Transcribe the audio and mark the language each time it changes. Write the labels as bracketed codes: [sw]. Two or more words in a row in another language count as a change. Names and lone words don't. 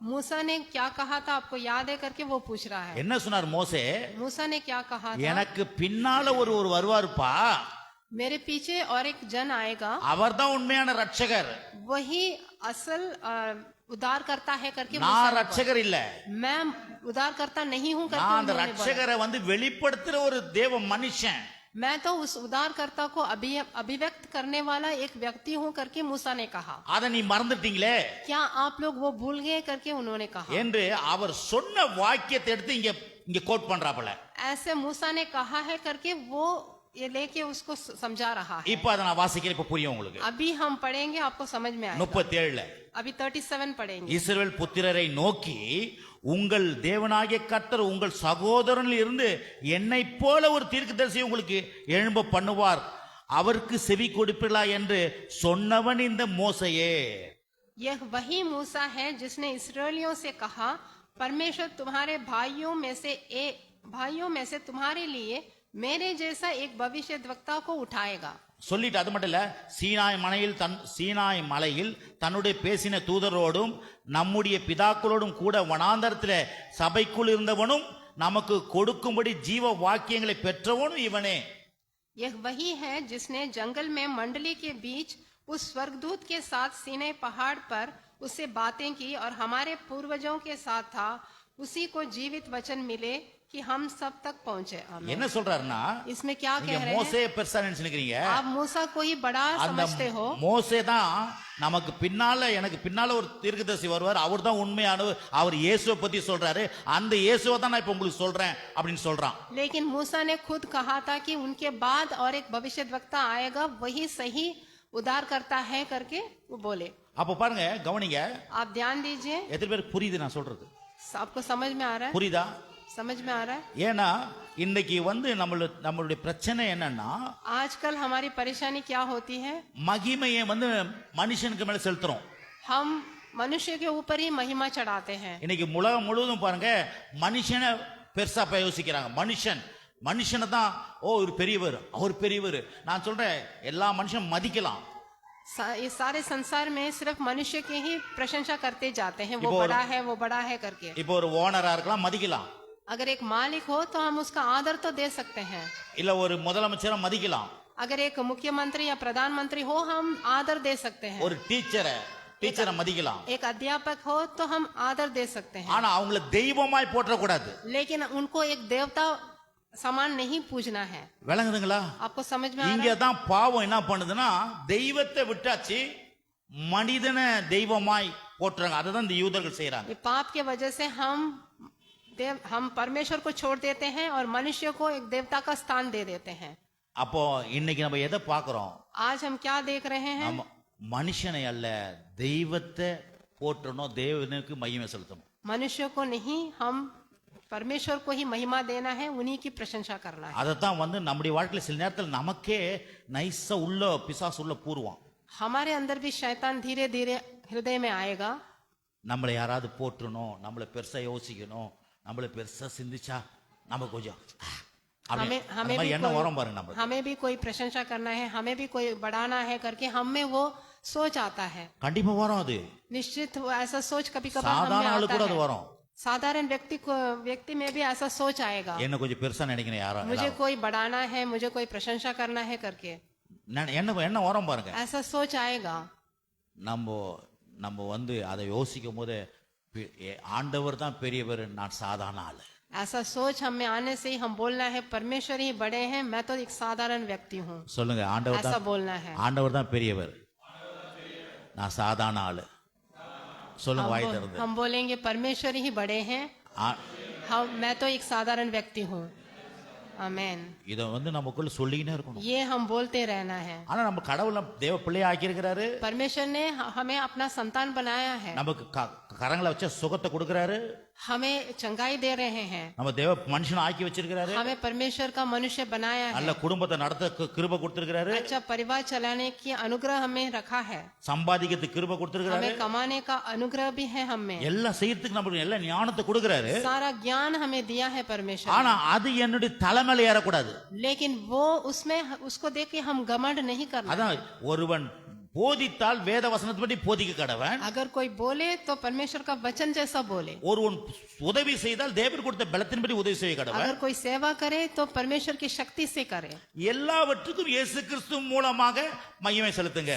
[hi] मूसा ने क्या कहा था आपको याद है करके वो पूछ रहा है। [ta] என்ன சொன்னார் மோசே? [hi] मूसा ने क्या कहा था? [ta] எனக்கு பின்னால ஒரு வருவாருப்பா, [hi] मेरे पीछे और एक जन आएगा, [ta] அவர்தான் உண்மையான ரட்சகர், [hi] वही असल उद्धार करता है करके मूसा [ta] நான் [hi] ने बोला। [ta] ரட்சகர் இல்ல, [hi] मैं उद्धार करता नहीं हूँ करके [ta] நான் அந்த [hi] उन्होंने बोला। [ta] ரட்சகரை வந்து வெளிப்படுத்துற ஒரு தேவ மனுஷன். [hi] मैं तो उस उद्धारकर्ता को अभिव्यक्त करने वाला एक व्यक्ति हूँ करके मूसा ने कहा। [ta] அதை நீ மறந்துட்டீங்களே [hi] क्या आप लोग वो भूल गए करके उन्होंने कहा। [ta] என்று அவர் சொன்ன வாக்கியத்தை எடுத்து இங்க கோட் பண்றாப்புல. [hi] ऐसे मूसा ने कहा है करके वो ये लेके उसको समझा रहा है। [ta] இப்ப அதை நான் வாசிக்கிறேன், இப்ப புரியும் உங்களுக்கு. [hi] अभी हम पढ़ेंगे आपको समझ में आएगा। 37 अभी 37 पढ़ेंगे। [ta] இஸ்ரவேல் புத்திரரை நோக்கி, உங்கள் தேவனாகிய கர்த்தர் உங்கள் சகோதரனில் இருந்து என்னை போல ஒரு தீர்க்கதரிசியை உங்களுக்கு எழும்ப பண்ணுவார், அவருக்கு செவி கொடுப்பீர்களா என்று சொன்னவன் இந்த மோசையே. [hi] यह वही मूसा है जिसने इस्राएलियों से कहा, परमेश्वर तुम्हारे भाइयों में से तुम्हारे लिए मेरे जैसा एक भविष्यद्वक्ता को उठाएगा। [ta] சொல்லிட்டு அது மட்டும் இல்ல, சீனாய் மலையில் தன்னுடைய பேசின தூதரோடும் நம்முடைய பிதாக்களோடும் கூட வனாந்தரத்திலே சபைக்குள் இருந்தவனும் நமக்கு கொடுக்கும்படி ஜீவ வாக்கியங்களை பெற்றவனும் இவனே. [hi] यह वही है जिसने जंगल में मंडली के बीच उस स्वर्गदूत के साथ सीनै पहाड़ पर उससे बातें की और हमारे पूर्वजों के साथ था, उसी को जीवित वचन मिले कि हम सब तक पहुंचे। आमीन। [ta] என்ன சொல்றாருன்னா, [hi] इसमें क्या [ta] நீங்க [hi] कह रहे हैं? [ta] மோசே பெருசா நினைச்சுக்கிறீங்க, [hi] आप मूसा को ही बड़ा [ta] அந்த [hi] समझते हो। [ta] மோசே தான் நமக்கு பின்னால, எனக்கு பின்னால ஒரு தீர்க்கதரிசி வருவார், அவர் தான் உண்மையானவர், அவர் இயேசுவை பத்தி சொல்றாரு, அந்த இயேசுவை தான் நான் இப்ப உங்களுக்கு சொல்றேன் அப்படின்னு சொல்றான். [hi] लेकिन मूसा ने खुद कहा था कि उनके बाद और एक भविष्यद्वक्ता आएगा, वही सही उद्धार करता है करके वो बोले। [ta] அப்ப பாருங்க, கவனிங்க, [hi] आप ध्यान दीजिए। [ta] எத்தனை பேருக்கு புரியுது நான் சொல்றது? [hi] आपको समझ में आ रहा है? [ta] புரியுதா? [hi] समझ में आ रहा है? [ta] ஏன்னா இன்னைக்கு வந்து நம்மளுடைய பிரச்சனை என்னன்னா, [hi] आजकल हमारी परेशानी क्या होती है? [ta] மகிமையை வந்து மனுஷனுக்கு மேல செலுத்துறோம். [hi] हम मनुष्य के ऊपर ही महिमा चढ़ाते हैं। [ta] இன்னைக்கு உலகம் முழுவதும் பாருங்க, மனுஷனை பெருசா யோசிக்கிறாங்க. மனுஷனை தான், ஓ இவர் பெரியவர், அவர் பெரியவர். நான் சொல்றேன், எல்லா மனுஷனும் மதிக்கலாம். [hi] इस सारे संसार में सिर्फ मनुष्य की ही प्रशंसा करते जाते हैं, वो बड़ा है करके। [ta] இப்போ ஒரு ஓனரா இருக்கலாம், மதிக்கலாம். [hi] अगर एक मालिक हो तो हम उसका आदर तो दे सकते हैं। [ta] இல்ல ஒரு முதலமைச்சரை மதிக்கலாம். [hi] अगर एक मुख्यमंत्री या प्रधानमंत्री हो हम आदर दे सकते हैं। [ta] ஒரு டீச்சரை மதிக்கலாம். [hi] एक अध्यापक हो तो हम आदर दे सकते हैं। [ta] ஆனா அவங்கள தெய்வமாய் போற்ற கூடாது. [hi] लेकिन उनको एक देवता समान नहीं पूजना है। [ta] விளங்குதுங்களா? [hi] आपको समझ में आ रहा है? [ta] இங்க தான் பாவம் என்ன பண்ணுதுன்னா, தெய்வத்தை விட்டாச்சு, மனிதனை தெய்வமாய் போற்றுறாங்க. அதுதான் இந்த யூதர்கள் செய்யறாங்க. [hi] ये पाप के वजह से हम परमेश्वर को छोड़ देते हैं और मनुष्य को एक देवता का स्थान दे देते हैं। [ta] அப்போ இன்னைக்கு நம்ம எதை பார்க்கிறோம்? [hi] आज हम क्या देख रहे हैं? [ta] நம்ம மனுஷனை அல்ல, தெய்வத்தை போற்றணும், தேவனுக்கு மகிமை செலுத்தணும். [hi] मनुष्य को नहीं, हम परमेश्वर को ही महिमा देना है, उन्हीं की प्रशंसा करना है। [ta] அதத்தான் வந்து நம்முடைய வாழ்க்கையில சில நேரத்தில் நமக்கே நைஸா உள்ள பிசாசு உள்ள பூர்வம். [hi] हमारे अंदर भी शैतान धीरे धीरे हृदय में आएगा। [ta] நம்மளை யாராவது போற்றணும், நம்மளை பெருசா யோசிக்கணும், நம்மளை பெருசா சிந்திச்சா நம்ம கொஞ்சம் என்ன வரும் பாருங்க. நம்ம [hi] हमें भी कोई प्रशंसा करना है, हमें भी कोई बढ़ाना है करके हम में वो सोच आता है। [ta] கண்டிப்பா வரும். அது [hi] निश्चित ऐसा सोच कभी कभार [ta] சாதாரண ஆளு கூட அது வரும். [hi] साधारण व्यक्ति में भी ऐसा सोच आएगा, [ta] என்ன கொஞ்சம் பெருசா நினைக்கிறேன், யாரா [hi] मुझे कोई बढ़ाना है, मुझे कोई प्रशंसा करना है करके [ta] என்ன வரும் பாருங்க. [hi] ऐसा सोच आएगा। [ta] நம்ம வந்து அதை யோசிக்கும் போது, ஆண்டவர் தான் பெரியவர், நான் சாதாரண ஆளு. [hi] ऐसा सोच हमें आने से ही हम बोलना है, परमेश्वर ही बड़े हैं, मैं तो एक साधारण व्यक्ति हूँ। [ta] சொல்லுங்க, ஆண்டவர் [hi] ऐसा [ta] தான் [hi] बोलना है। [ta] ஆண்டவர் தான் பெரியவர், நான் சாதாரண ஆளு. சொல்லுங்க வாய் திறந்து. [hi] हम बोलेंगे परमेश्वर ही बड़े हैं, मैं तो एक साधारण व्यक्ति हूँ। आमेन। [ta] இத வந்து நமக்குள்ள சொல்லிக்கிட்டே இருக்கணும். [hi] ये हम बोलते रहना है। [ta] ஆனா நம்ம கடவுள தேவ பிள்ளையா ஆக்கி இருக்கிறாரு. [hi] परमेश्वर ने हमें अपना संतान बनाया है। [ta] நமக்கு கரங்களை வச்ச சுகத்தை கொடுக்கறாரு, [hi] हमें चंगाई दे रहे हैं। [ta] நம்ம தேவ மனுஷனை ஆக்கி வச்சிருக்காரு, [hi] हमें परमेश्वर का मनुष्य बनाया है। [ta] நல்ல குடும்பத்தை நடத்த கிருபை கொடுத்திருக்காரு, [hi] अच्छा परिवार चलाने की अनुग्रह हमें रखा है, [ta] சம்பாதிக்கிறதுக்கு கிருபை கொடுத்திருக்காரு, [hi] हमें कमाने का अनुग्रह भी है हमें, [ta] எல்லாம் செய்யறதுக்கு நமக்கு எல்லா ஞானத்தை கொடுக்கறாரு। [hi] सारा ज्ञान हमें दिया है परमेश्वर। [ta] ஆனா அது என்னுடைய தலைமையில ஏற கூடாது। [hi] लेकिन वो उसमें उसको देख के हम घमंड नहीं करना। [ta] அதான் ஒருவன் போதித்தால் வேத வசனத்தின்படி போதிக்க கடவன். [hi] अगर कोई बोले तो परमेश्वर का वचन जैसा बोले. [ta] ஒருவன் உதவி செய்தால் தேவன் கொடுத்த பலத்தின்படி உதவி செய்ய கடவன். [hi] अगर कोई सेवा करे तो परमेश्वर की शक्ति से करे. [ta] எல்லாவற்றுக்கும் இயேசு கிறிஸ்து மூலமாக மகிமை செலுத்துங்க.